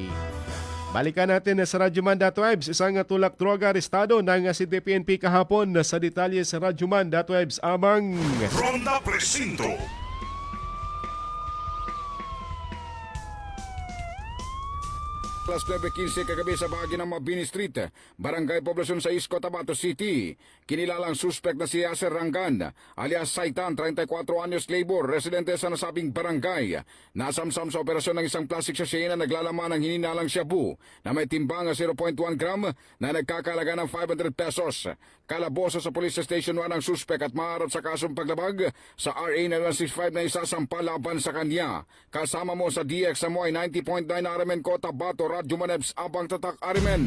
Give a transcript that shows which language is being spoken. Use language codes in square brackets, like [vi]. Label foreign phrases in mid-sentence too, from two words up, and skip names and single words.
[tl] Balikan natin sa Radyoman.webs, isang tulak droga arestado ng CDPNP kahapon sa detalye sa Radyoman.webs amang Ronda Presinto. Alas 9:15 kagabi sa bahagi ng Mabini Street, Barangay Poblacion sa Cotabato City. Kinilalang suspect na si Yasser Rangan, alias Saitan, 34 anyos labor, residente sa nasabing barangay. Nasamsam sa operasyon ng isang [en] plastic sachet [tl] na naglalaman ng hininalang shabu na may timbang 0.1 gram na nagkakalaga ng 500 pesos. Kalaboso sa Police Station 1 ang suspect at maharap sa kasong paglabag sa RA 9165 na isasampa laban sa kanya. Kasama mo sa DXMY 90.9 RMN Cotabato, Radyo Manebs, Abang Tatak RMN.